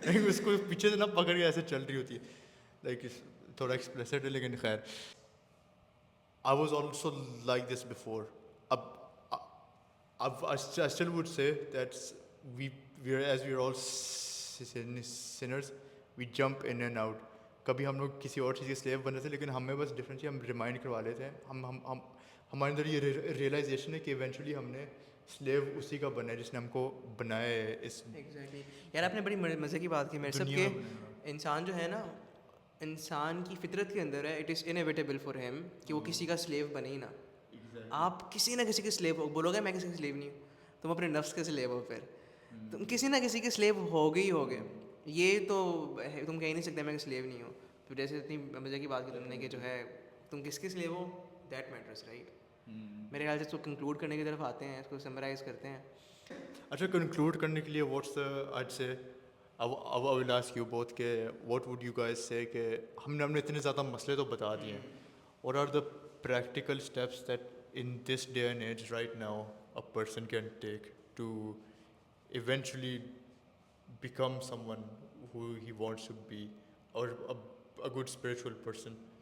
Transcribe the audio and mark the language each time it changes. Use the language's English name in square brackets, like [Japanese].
[Urdu] اس کو پیچھے سے نہ پکڑ کے ایسے چل رہی ہوتی ہے, لائک تھوڑا ایکسپلیسڈ ہے لیکن خیر. [English] I was also like this before. I still would say that as we are all sinners, we jump in and out. [Urdu] کبھی ہم لوگ کسی اور چیز کے سلیو بن رہے تھے, لیکن ہمیں بس ڈفرینٹ ہم ریمائنڈ کروا لیتے ہیں. ہمارے اندر یہ ریئلائزیشن ہے کہ ایونچولی ہم نے سلیو اسی کا بنا ہے جس نے ہم کو بنایا ہے. اس ایگزیکٹلی یار, آپ نے بڑی مزے کی بات کی میرے سب کہ انسان جو ہے نا, انسان کی فطرت کے اندر ہے, it is inevitable for him کہ وہ کسی کا سلیو بنے ہی نا. آپ کسی نہ کسی کے سلیو ہو, بولو گے میں کسی کا سلیو نہیں ہوں, تم اپنے نفس کے سلیو ہو, پھر تم کسی نہ کسی کے سلیو ہوگے ہی ہوگے. یہ تو تم کہہ نہیں سکتے میں سلیو نہیں ہوں. تو جیسے اتنی مزے کی بات کی تم نے کہ جو ہے تم کس کے sleeve ہو, that matters right. میرے خیال سے اس کو کنکلوڈ کرنے کی طرف آتے ہیں, اس کو سمرائز کرتے ہیں. [English] اچھا, کنکلوڈ کرنے کے لیے واٹس آج سے I will ask you both کہ what would you guys say کہ ہم نے اتنے زیادہ مسئلے تو بتا دیے ہیں, what are the practical steps that in this day and age right now a person can take to eventually become someone who he wants to be, or a good spiritual person?